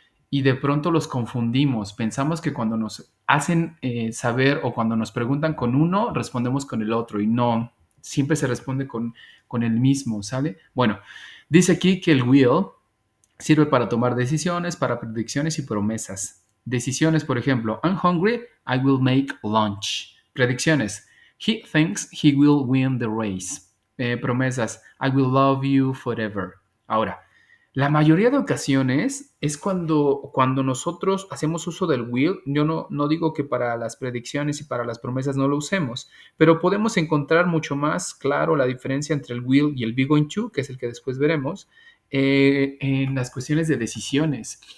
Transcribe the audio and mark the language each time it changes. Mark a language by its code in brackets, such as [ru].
[es] Y de pronto los confundimos. Pensamos que cuando nos hacen saber o cuando nos preguntan con uno, respondemos con el otro y no, siempre se responde con el mismo, ¿sale? Bueno, dice aquí que el will sirve para tomar decisiones, para predicciones y promesas. Decisiones, por ejemplo, [en] I'm hungry, I will make lunch. [es] Predicciones, [en] he thinks he will win the race. [es] Promesas, [en] I will love you forever. [es] Ahora, la mayoría de ocasiones es cuando nosotros hacemos uso del will. Yo no digo que para las predicciones y para las promesas no lo usemos, pero podemos encontrar mucho más claro la diferencia entre el will y el be going to, que es el que después veremos, en las cuestiones de decisiones.